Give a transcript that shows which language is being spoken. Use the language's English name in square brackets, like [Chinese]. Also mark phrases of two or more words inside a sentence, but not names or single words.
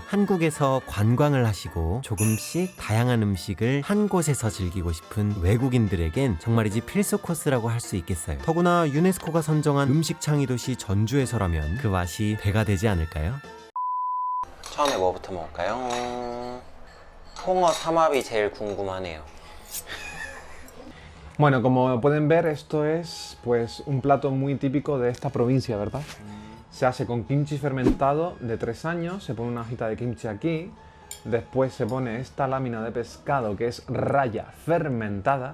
[Korean] 한국에서 관광을 하시고 조금씩 다양한 음식을 한 곳에서 즐기고 싶은 외국인들에겐 정말이지 필수 코스라고 할 수 있겠어요. 더구나 유네스코가 선정한 음식 창의 도시 전주에서라면 그 맛이 배가 되지 않을까요? 처음에 뭐부터 먹을까요? 홍어 삼합이 제일 궁금하네요. [Spanish] Bueno, como pueden ver, esto es pues un plato muy típico de esta provincia, ¿verdad? Se hace con kimchi fermentado de 3 años, se pone una hojita de kimchi aquí, después se pone esta lámina de pescado que es raya fermentada